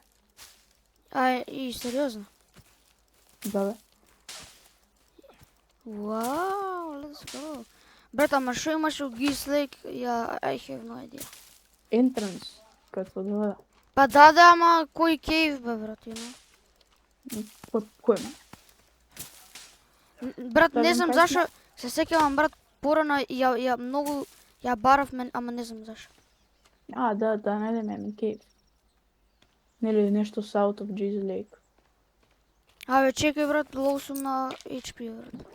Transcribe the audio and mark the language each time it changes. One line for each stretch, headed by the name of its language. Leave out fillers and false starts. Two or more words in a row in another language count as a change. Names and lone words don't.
Macedonian: И сериозно? Да, бе. Вау,
English: let's go.
Macedonian: Брат, ама шо имаш у Geese Lake?
English: I have no idea.
Macedonian: Entrance, како да. Па да, ама кој кейв, бе, брат,
English: you know?
Macedonian: Кој ме? Брат, не знам кај зашо, се сеќавам, брат, порано ја баравме, ама не знам зашо. Да, најдеме ми кейв. Нели нешто
English: south of Geese Lake.
Macedonian: Абе, чекај, брат, лоу сум на HP, брат.